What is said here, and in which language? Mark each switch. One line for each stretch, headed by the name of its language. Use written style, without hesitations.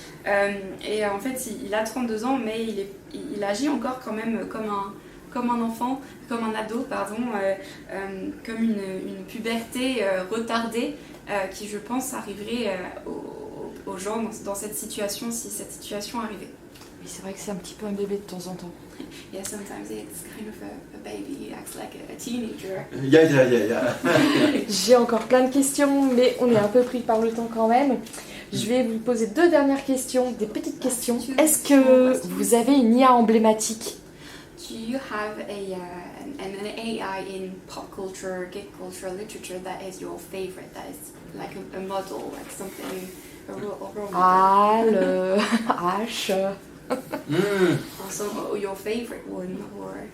French: Et en fait, il a 32 ans, mais il agit encore quand même comme un enfant, comme un ado, pardon, comme une puberté retardée qui, je pense, arriverait aux gens dans cette situation, si cette situation arrivait. Oui, c'est vrai que c'est un petit peu un bébé de temps en temps.
English: Yeah, sometimes it's kind of a baby, he acts like a teenager. Yeah.
French: J'ai encore plein de questions, mais on est un peu pris par le temps quand même. Je vais vous poser 2 dernières questions, des petites questions. Est-ce que vous avez une IA emblématique?
English: Do you have an AI in pop culture, geek culture, literature that is your favorite, that is like a model, like something, a role model?
French: Ah, le H.
English: Also, your favorite one, or?